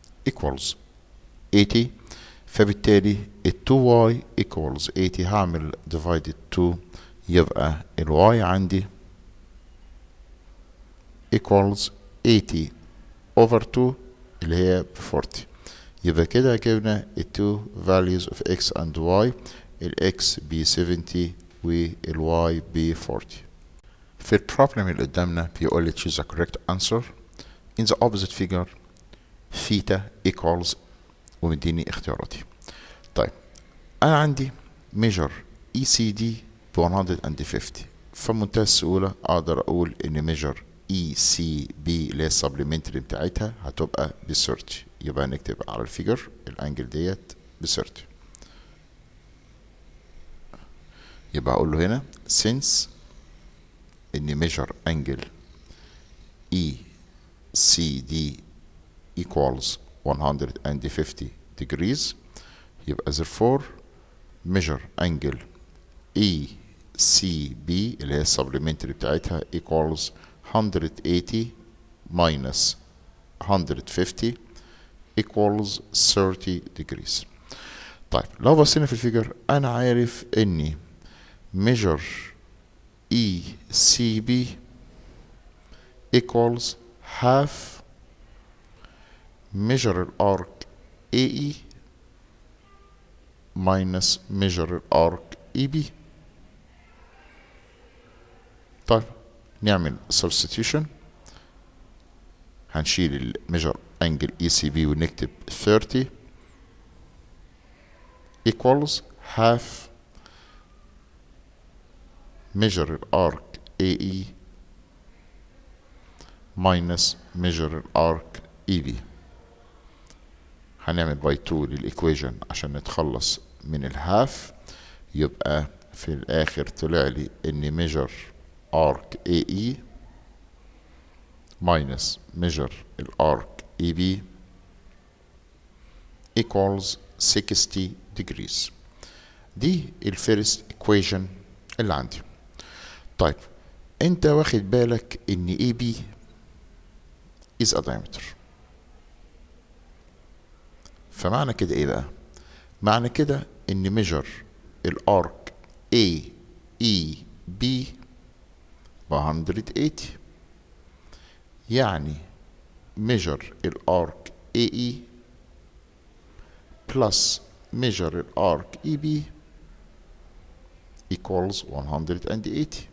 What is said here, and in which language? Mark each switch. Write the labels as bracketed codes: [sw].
[en] equals 80. [ar] فبالتالي ال 2y equals 80 هعمل divided 2 يبقى ال y عندي equals 80 over 2 اللي هي ب 40. يبقى كده جبنا ال two values of x and y. ال x ب 70 وال y ب 40. في البروبلم اللي قدامنا بيقول لي choose the correct answer in the opposite figure theta equals ومديني اختياراتي. طيب انا عندي measure ECD ب 150. فمنتهى السهولة اقدر اقول ان measure ECB اللي هي السبلمنتري بتاعتها هتبقى ب 30. يبقى نكتب على الفيجر الانجل ديت ب 30. يبقى اقول له هنا since ان measure angle ECD equals 150 degrees يبقى therefore measure angle ECB اللي هي السبلمنتري بتاعتها equals 180 minus 150 equals 30 degrees. طيب لو بصينا في الفيجر انا عارف اني [en] measure ECB equals half measure arc AE minus measure arc EB. [ar] طيب نعمل substitution. هنشيل measure angle ECB ونكتب 30 equals half measure arc AE minus measure arc EB. هنعمل باي 2 للإيكويجن عشان نتخلص من الهاف. يبقى في الآخر طلع لي إن measure arc AE minus measure الارك AB equals 60 degrees. دي الفيرست equation اللي عندي. طيب انت واخد بالك ان AB is a diameter. فمعنى كده ايه بقى؟ معنى كده ان measure الارك AEB ب 180. يعني measure الارك AE plus measure الارك EB equals 180.